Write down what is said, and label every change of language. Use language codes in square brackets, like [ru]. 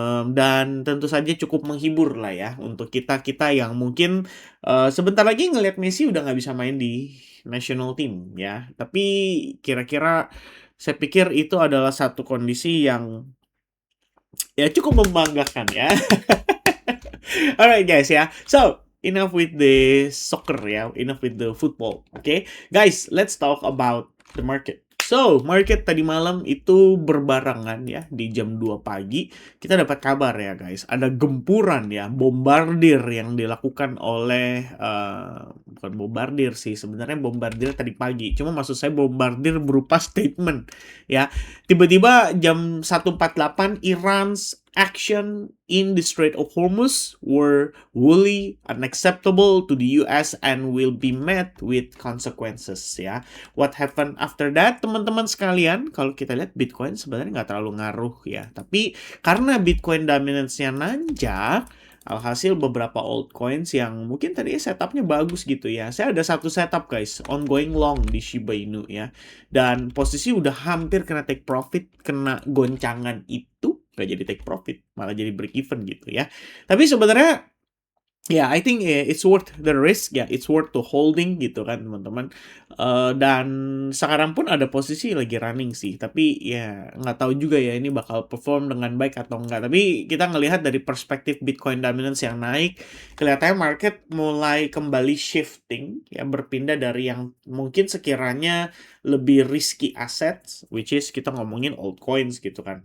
[id] Dan tentu saja cukup menghibur lah ya untuk kita-kita yang mungkin sebentar lagi ngelihat Messi udah nggak bisa main di national team ya. Tapi kira-kira saya pikir itu adalah satu kondisi yang ya cukup membanggakan ya. [en] Alright guys ya. So, enough with the soccer ya, enough with the football. Okay, guys, let's talk about the market. [id] So, market tadi malam itu berbarengan ya di jam 2 pagi. Kita dapat kabar ya guys, ada gempuran ya, bombardir yang dilakukan oleh bukan bombardir sih, sebenarnya bombardir tadi pagi. Cuma maksud saya bombardir berupa statement ya. Tiba-tiba jam 1.48, [en] Iran's action in the Strait of Hormuz were wholly unacceptable to the US and will be met with consequences ya. What happened after that, [id] teman-teman sekalian? Kalau kita lihat Bitcoin sebenarnya nggak terlalu ngaruh ya. Tapi karena Bitcoin dominance-nya nanjak, alhasil beberapa altcoins yang mungkin tadi setupnya bagus gitu ya. Saya ada satu setup guys, ongoing long di Shiba Inu ya. Dan posisi udah hampir kena take profit, kena goncangan itu nggak jadi take profit, malah jadi break even gitu ya. Tapi sebenarnya ya, [en] I think it's worth the risk ya, it's worth to holding [id] gitu kan teman-teman. Dan sekarang pun ada posisi lagi running sih, tapi ya nggak tahu juga ya ini bakal perform dengan baik atau enggak. Tapi kita ngelihat dari perspektif Bitcoin dominance yang naik, kelihatannya market mulai kembali shifting ya, berpindah dari yang mungkin sekiranya lebih risky assets, [en] which is [id] kita ngomongin altcoins gitu kan.